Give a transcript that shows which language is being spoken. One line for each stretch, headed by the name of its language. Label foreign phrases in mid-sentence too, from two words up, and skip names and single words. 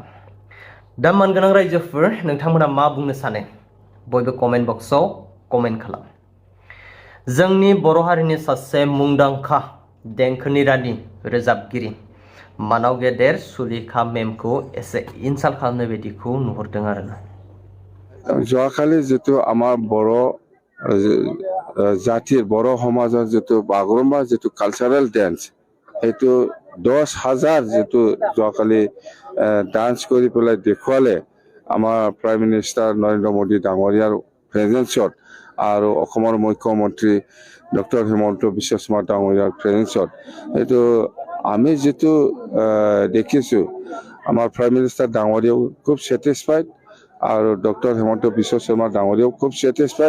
Bodo: दा मानगोनां रायजोफोर, नोंथांमोना मा बुंनो सानो? बयबो
English: comment box
Bodo: कमेन्ट खालाम। जोंनि बर' हारिनि सासे मुंदांखा देंखोनि रानि रोजाबगिरि मानाव गेदेर सुलेखा मेमखौ एसे इनसाल्ट खालामनाय बायदिखौ नुहुरदों आरोना।
Assamese: যোৱাকালি যিটো আমাৰ বড় জাতিৰ বড় সমাজৰ যিটো বাগৰুম্বা যিটো
English: cultural dance,
Assamese: সেইটো 10,000 যিটো যোৱাকালি ডান্স কৰি পেলাই দেখুৱালে আমাৰ
English: prime minister
Assamese: নৰেন্দ্ৰ মোদী ডাঙৰীয়াৰ প্ৰেজেন্সত আৰু অসমৰ মুখ্যমন্ত্ৰী ডক্টৰ হিমন্ত বিশ্ব শৰ্মা ডাঙৰীয়াৰ প্ৰেজেন্সত, সেইটো আমি যিটো দেখিছোঁ আমাৰ
English: prime minister
Assamese: ডাঙৰীয়াও খুব ছেটিছফাইড আৰু ডক্টৰ হিমন্ত বিশ্ব শৰ্মা ডাঙৰীয়াও খুব ছেটিছফাইড।